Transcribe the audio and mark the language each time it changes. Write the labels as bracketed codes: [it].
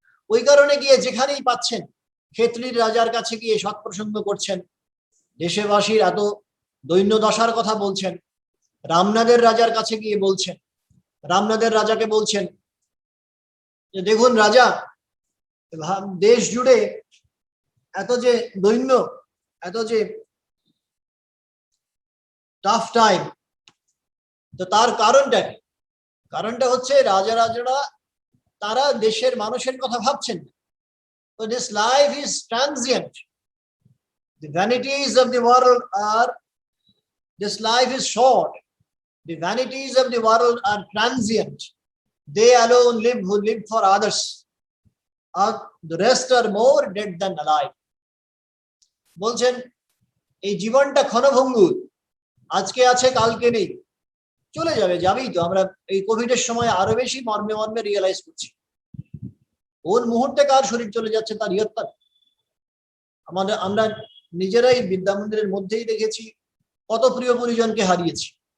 [bn] ওই কারণে গিয়ে যেখানেই পাচ্ছেন ক্ষেত্রীর রাজার কাছে গিয়ে সৎপ্রসঙ্গ করছেন, দেশবাসীর এত দৈন্য দশার কথা বলছেন, রামনাদের রাজার কাছে গিয়ে বলছেন, রামনাদের রাজাকে বলছেন যে দেখুন রাজা, দেশ জুড়ে এত যে দৈন্য, এত যে টাফ টাইম, তো তার কারণটা কি? কারণটা হচ্ছে রাজারা তারা দেশের মানুষের কথা ভাবছেন না। [en] So this life is transient. The vanities of the world are, this life is short. The vanities of the world are transient. They alone live who live for others. The rest are more dead than alive. [bn] বলছেন এই জীবনটা ক্ষণভঙ্গুর, আজকে আছে কালকে নেই, চলে যাবে, যাবেই তো। আমরা এই কোভিডের সময় আরো বেশি মর্মে মর্মে রিয়েলাইজ করছি কোন মুহূর্তে কার শরীর চলে যাচ্ছে তার ইয়ত্তা। আমরা নিজেরাই বিদ্যা মন্দিরের মধ্যেই দেখেছি কত প্রিয় পরিজনকে হারিয়েছি।